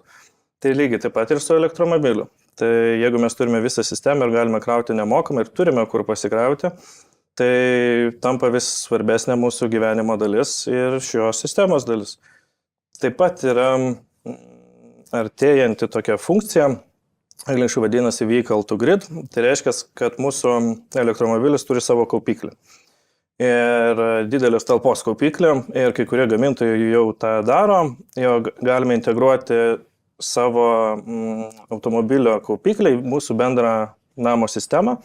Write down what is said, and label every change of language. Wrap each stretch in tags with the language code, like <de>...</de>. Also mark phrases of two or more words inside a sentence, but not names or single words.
<lt>Tai lygiai taip pat ir su elektromobiliu. Tai jeigu mes turime visą sistemą ir galime krauti nemokamai ir turime kur pasikrauti, tai tampa vis svarbesnė mūsų gyvenimo dalis ir šios sistemos dalis. Taip pat yra artėjanti tokia funkcija, angliškai vadinasi</lt> <en>vehicle to grid,</en> <lt>tai reiškia, kad mūsų elektromobilis turi savo kaupiklį. Ir didelis talpos kaupiklį, ir kai kurie gamintojai jau tą daro, jau galime integruoti savo automobilio kaupiklį į mūsų bendrą namo sistemą.</lt>